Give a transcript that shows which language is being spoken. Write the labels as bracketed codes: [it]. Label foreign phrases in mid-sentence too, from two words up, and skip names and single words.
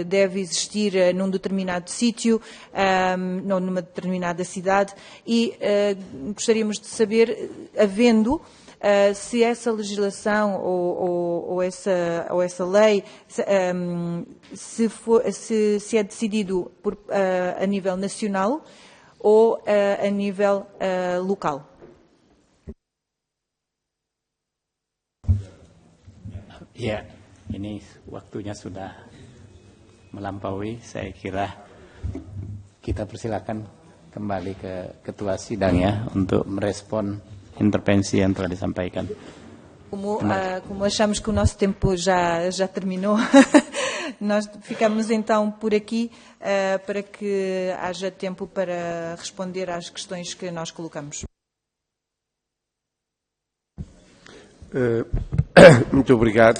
[pt] deve existir num determinado sítio, ou numa determinada cidade, e gostaríamos de saber, havendo, se essa legislação ou essa lei se é decidido a nível nacional ou a nível local. [id] Ya, ini waktunya sudah melampaui. Saya kira kita persilakan kembali ke Ketua Sidang ya untuk merespon intervensi yang telah disampaikan. [pt] Como achamos que o nosso tempo já terminou, nós ficamos então por aqui para que haja tempo para responder às questões que nós colocamos. Muito obrigado.